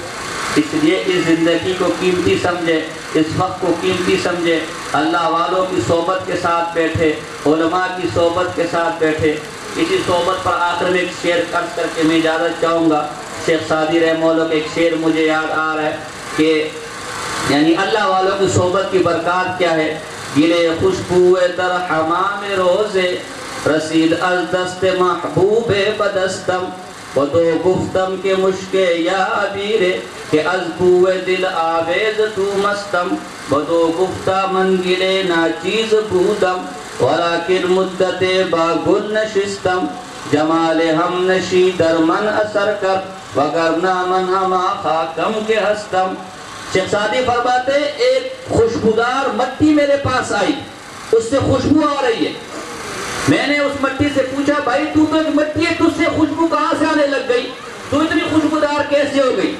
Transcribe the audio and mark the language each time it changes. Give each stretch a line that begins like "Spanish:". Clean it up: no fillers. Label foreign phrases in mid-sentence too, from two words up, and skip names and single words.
Urdu: اس لیے اس زندگی کو قیمتی سمجھے, اس وقت کو قیمتی سمجھے, اللہ والوں کی صحبت کے ساتھ بیٹھے, علماء کی صحبت کے ساتھ بیٹھے. اسی صحبت پر آخر میں ایک شعر عرض کر کے میں اجازت چاہوں گا. شیخ سعدی رحمہ اللہ کا ایک شعر مجھے یاد آ رہا ہے کہ یعنی اللہ والوں کی صحبت کی برکات کیا ہے.
Persian: گلے خوشبو در حمام روزے رسید از دست محبوب بدستم بدو گفتم کے مشک یا عبیرے کہ از بوئے دل آویز تو مستم بدو گفتہ من گلے ناچیز بودم ولیکن مدت باگل نشستم جمال ہم نشی در من اثر کر وگرنہ من ہما خاکم کے ہستم.
Urdu: شیخ سعدی فرماتے ایک خوشبودار مٹی میرے پاس آئی, اس سے خوشبو آ رہی ہے. میں نے اس مٹی سے پوچھا بھائی تو ایک مٹی ہے, تجھ سے خوشبو کہاں سے آنے لگ گئی, تو اتنی خوشبودار کیسے ہو گئی؟